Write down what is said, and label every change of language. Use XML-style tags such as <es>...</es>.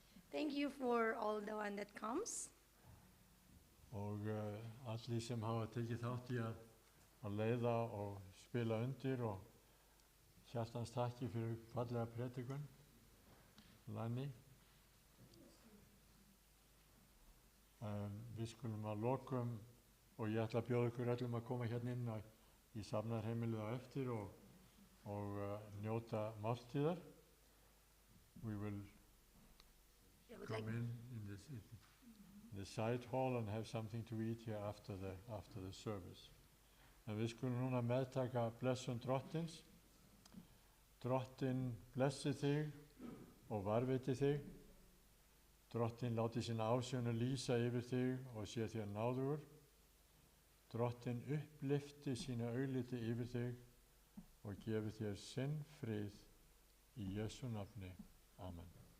<en>Thank you for all the one that comes.</en> <is>og allir sem hafa tekið þátt í að leiða og spila undir og hjartans þakki fyrir fallega predikun. Lanni. Við skulum að lokum og ég ætla að bjóða ykkur öllum að koma hérna inn í safnaðarheimilið á eftir og njóta máltíðar.</is> <en>We will come in the side hall and have something to eat here after the service.</en> <is>En við skulum núna meðtaka blessun Drottins. Drottinn blessi þig og varveiti þig. Drottinn láti sína ásjón lýsa yfir þig og sé þér náðugur. Drottinn upplyfti sína augliti yfir þig og gefi þér sinn frið í Jesú nafni. Amen.</is>